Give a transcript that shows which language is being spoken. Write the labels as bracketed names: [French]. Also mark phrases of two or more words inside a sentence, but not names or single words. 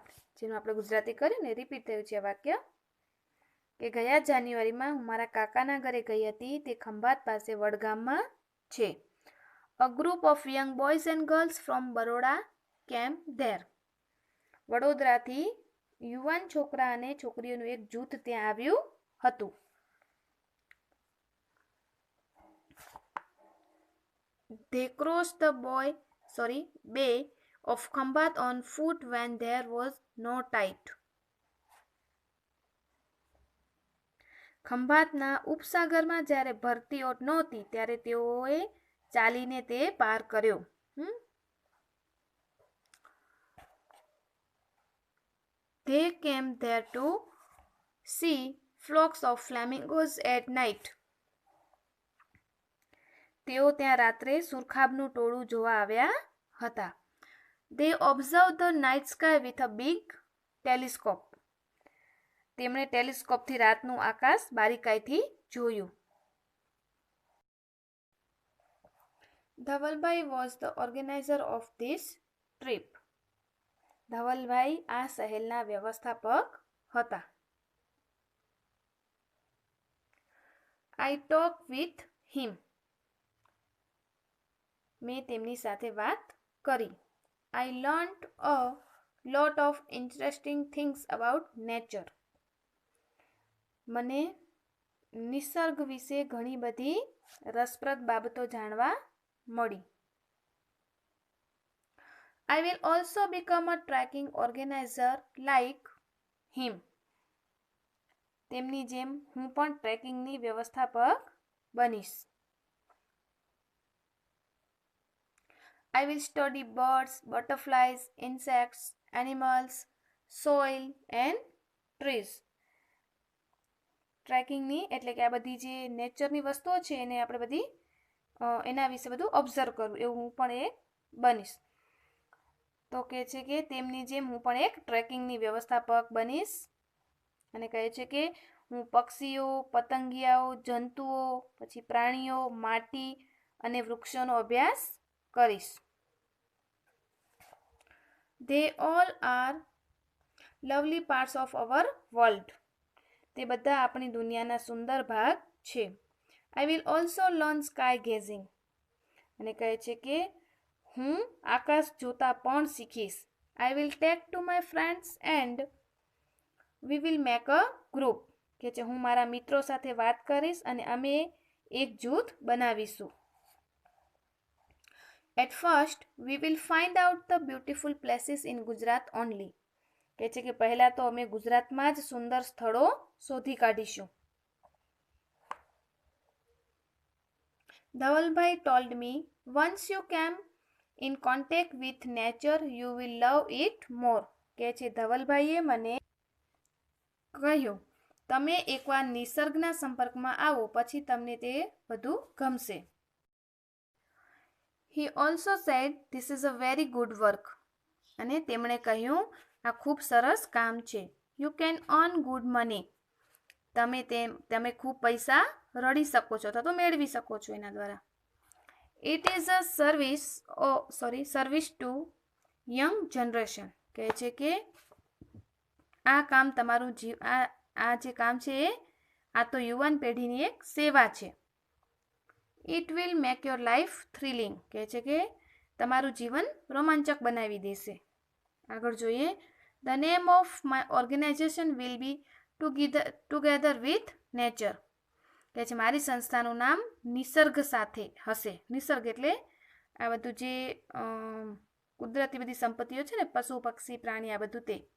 [Gujarati] જેનું આપણે ગુજરાતી કર્યું ને રિપીટ થયું છે આ વાક્ય, કે ગયા જાન્યુઆરીમાં હું મારા કાકાના ઘરે ગઈ હતી. તે ખંભાત પાસે વડગામમાં છે. [English] A group of young boys and girls from Baroda came there. [Gujarati] વડોદરાથી યુવાન છોકરા અને છોકરીઓનું એક જૂથ ત્યાં આવ્યું હતું. [English] They crossed the bay of Khambat on foot when there was no tide. [Gujarati] ખંભાતના ઉપસાગરમાં જ્યારે ભરતી ઓટ નહોતી ત્યારે તેઓએ ચાલીને તે પાર કર્યો. [English] They came there to see flocks of flamingos at night. [Gujarati] તેઓ ત્યાં રાત્રે સુરખાબનું ટોળું જોવા આવ્યા હતા. [English] They observed the night sky with a big telescope. [Gujarati] તેમણે ટેલિસ્કોપથી રાતનું આકાશ બારીકાઈથી જોયું. [English] ધવલભાઈ was the organizer of this trip. [Gujarati] ધવલભાઈ આ સહેલના વ્યવસ્થાપક હતા. [English] I talked with him. [Gujarati] મેં તેમની સાથે વાત કરી. [English] I learned a lot of interesting things about nature. [Gujarati] મને નિસર્ગ વિશે ઘણી બધી રસપ્રદ બાબતો જાણવા મળી. [English] I will also become a trekking organizer like him. [Gujarati] તેમની જેમ હું પણ ટ્રેકિંગની વ્યવસ્થાપક બનીશ. [English] I will study birds, butterflies, insects, animals, soil and trees. [Gujarati] ટ્રેકિંગની એટલે કે આ બધી જે નેચરની વસ્તુઓ છે એને આપણે બધી એના વિશે બધું ઓબ્ઝર્વ કરવું, એવું હું પણ એક બનીશ. તો કહે છે કે તેમની જેમ હું પણ એક ટ્રેકિંગની વ્યવસ્થાપક બનીશ. અને કહે છે કે હું પક્ષીઓ, પતંગિયાઓ, જંતુઓ, પછી પ્રાણીઓ, માટી અને વૃક્ષોનો અભ્યાસ કરીશ. [English] They all are lovely parts of our world. [Gujarati] તે બધા આપણી દુનિયાના સુંદર ભાગ છે. [English] I will also learn sky gazing. [Gujarati] અને કહે છે કે હું આકાશ જોતા પણ શીખીશ. [English] I will take to my friends and we will make a group. [Gujarati] કે છે હું મારા મિત્રો સાથે વાત કરીશ અને અમે એક જૂથ બનાવીશું. [English] At first, we will find out the beautiful places in Gujarat only. [Gujarati] કહે છે કે પહેલાં તો અમે ગુજરાતમાં જ સુંદર સ્થળો શોધી કાઢીશું. [English] Dhavalbhai told me, once you came in contact with nature, you will love it more. [Gujarati] કહે છે ધવલભાઈએ મને કહ્યું, તમે એકવાર નિસર્ગના સંપર્કમાં આવો પછી તમને તે વધુ ગમશે. [English] He also said, this is a very good work. [Gujarati] અને તેમણે કહ્યું, આ ખૂબ સરસ કામ છે. [English] You can earn good money. [Gujarati] તમે ખૂબ પૈસા રળી શકો છો અથવા તો મેળવી શકો છો એના દ્વારા. [English] It is a service to young generation. [Gujarati] કહે છે કે આ કામ તમારું આ જે કામ છે આ તો યુવાન પેઢીની એક સેવા છે. [English] It will make your life thrilling. [Gujarati] કહે છે કે તમારું જીવન રોમાંચક બનાવી દેશે. આગળ જોઈએ. [English] The name of my organization will be Together with Nature. [Gujarati] કહે છે મારી સંસ્થાનું નામ નિસર્ગ સાથે હશે. નિસર્ગ એટલે આ બધું જે કુદરતી બધી સંપત્તિઓ છે ને, પશુ પક્ષી પ્રાણી આ બધું તે.